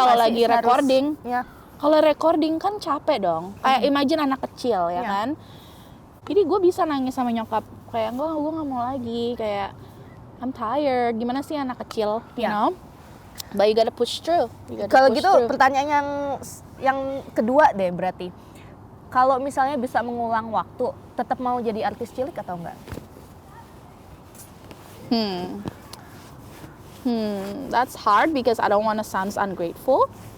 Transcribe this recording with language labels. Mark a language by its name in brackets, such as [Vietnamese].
[Indonesian] kalau nggak sih lagi harus- recording. Ya. Kalau recording kan capek dong. Kayak imagine anak kecil ya kan. Jadi gue bisa nangis sama nyokap. Kayak gue nggak mau lagi. Kayak [English] I'm tired. [Indonesian] Gimana sih anak kecil, you Iya. [English] know? But you gotta push through. You gotta [Indonesian] Kalau [English] push [Indonesian] gitu [English] through. [Indonesian] pertanyaan yang kedua deh berarti. Kalau misalnya bisa mengulang waktu, tetap mau jadi artis cilik atau enggak? [English] That's hard because I don't want to sound ungrateful.